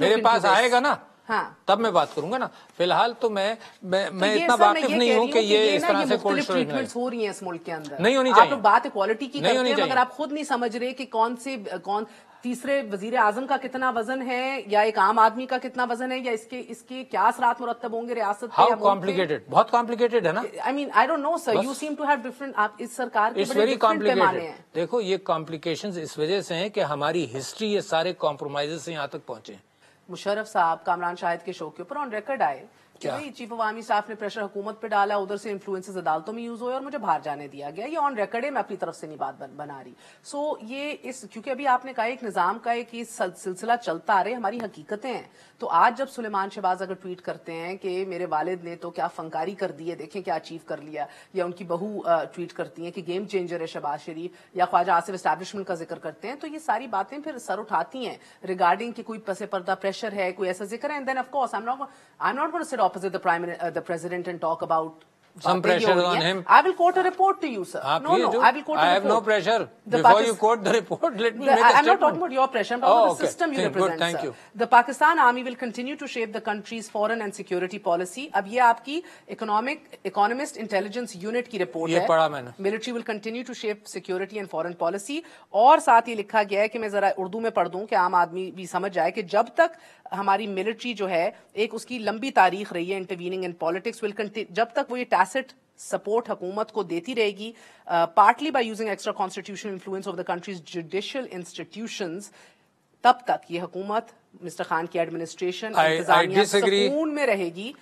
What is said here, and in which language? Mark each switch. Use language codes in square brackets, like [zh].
[ur] میرے پاس آئے گا نا تب میں بات کروں گا نا. فی الحال تو میں اتنا واقف نہیں ہوں کہ یہ اس طرح سے کولڈ ٹریٹمنٹس ہو رہی ہیں اس ملک کے اندر. نہیں ہونی چاہیے. آپ لوگ بات ایکوالٹی کی کرتے ہیں مگر آپ خود نہیں سمجھ رہے کہ کون تیسرے وزیر اعظم کا کتنا وزن ہے, یا ایک عام آدمی کا کتنا وزن ہے, یا اس کے کیا اثرات مرتب ہوں گے ریاست پہ. [en] how complicated, [ur] بہت کمپلیکیٹڈ ہے نا. [en] I mean I don't know sir, you seem to have different, [ur] آپ اس سرکار کے بڑے ڈفرنٹ پیمانے ہیں. دیکھو یہ کمپلیکیشنز اس وجہ سے ہیں کہ ہماری ہسٹری یہ سارے کمپرومائزز سے یہاں تک پہنچے ہیں. مشرف صاحب کامران شاہد کے شو کے اوپر آن ریکارڈ آئے کہ چیف آف آرمی اسٹاف نے پریشر حکومت پہ ڈالا, ادھر سے انفلوئنسز عدالتوں میں یوز ہوئے اور مجھے باہر جانے دیا گیا. یہ آن ریکارڈ ہے, میں اپنی طرف سے نہیں بات بنا رہی. سو یہ کیونکہ ابھی آپ نے کہا ایک نظام کا ایک سلسلہ چلتا آ رہے, ہماری حقیقتیں ہیں. تو آج جب سلیمان شہباز اگر ٹویٹ کرتے ہیں کہ میرے والد نے تو کیا فنکاری کر دی ہے, دیکھیں کیا اچیو کر لیا, یا ان کی بہو ٹویٹ کرتی ہیں کہ گیم چینجر ہے شہباز شریف, یا خواجہ آصف اسٹیبلشمنٹ کا ذکر کرتے ہیں, تو یہ ساری باتیں پھر سر اٹھاتی ہیں ریگارڈنگ کہ کوئی پس پردہ پریشر ہے, کوئی ایسا ذکر ہے. [en] And then of course I'm not going to sit opposite the president and talk about some pressure on him. I will quote a report to you, sir. No, I will quote a report. I have no pressure. Before you quote the report, let me make a statement. I'm not talking about your pressure. I'm talking about the system you represent, sir. Thank you. The Pakistan Army will continue to shape the country's foreign and security policy. [ur] اب یہ آپ کی Economist Intelligence Unit کی report ہے. یہ پڑھا میں نے. [en] Military will continue to shape security and foreign policy. [ur] اور ساتھ یہ لکھا گیا ہے کہ میں ذرا اردو میں پڑھ دوں کہ عام آدمی بھی سمجھ جائے کہ جب تک ہماری ملٹری جو ہے ایک اس کی لمبی تاریخ رہی ہے [en] intervening in politics, [ur] جب تک وہ یہ ٹیسٹ سپورٹ حکومت کو دیتی رہے گی, [en] partly by using extra constitutional influence of the country's judicial institutions, [ur] تب تک یہ حکومت مسٹر خان کی ایڈمنسٹریشن انتظامیہ سکون میں رہے گی.